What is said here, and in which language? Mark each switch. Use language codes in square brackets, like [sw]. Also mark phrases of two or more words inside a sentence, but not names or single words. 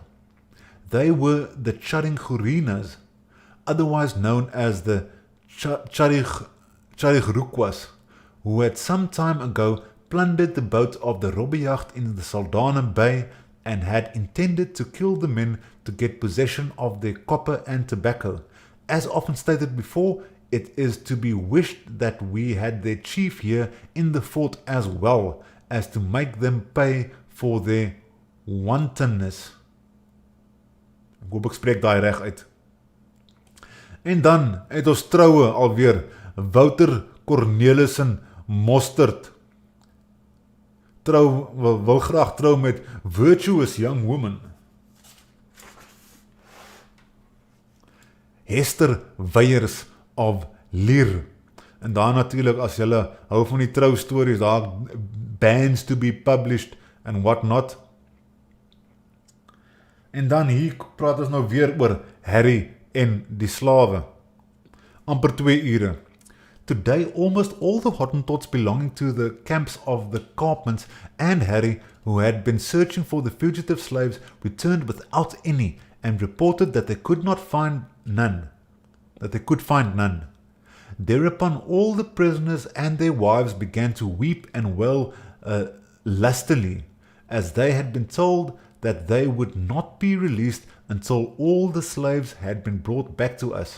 [en] They were the Charingurinas, otherwise known as the Charigruquas, who had some time ago plundered the boat of the Robbejacht in the Saldanha Bay and had intended to kill the men to get possession of their copper and tobacco. As often stated before, it is to be wished that we had their chief here in the fort as well, as to make them pay for their wantonness. [af] Ek hoop ek spreek daai reg uit. En dan het ons troue alweer Wouter Cornelissen Mostert. wil graag trou met [en] virtuous young woman. [af] Hester Weiers of Leer. En daar natuurlik, as julle hou van die trou stories, daar [en] bans to be published and what not. [af] En dan hier praat ons nou weer oor Harry en die slawe. Amper 2 ure. [en] Today, almost all the Hottentots belonging to the camps of the Kaapmans and Harry, who had been searching for the fugitive slaves, returned without any and reported that they could find none. Thereupon all the prisoners and their wives began to weep and wail lustily, as they had been told that they would not be released until all the slaves had been brought back to us.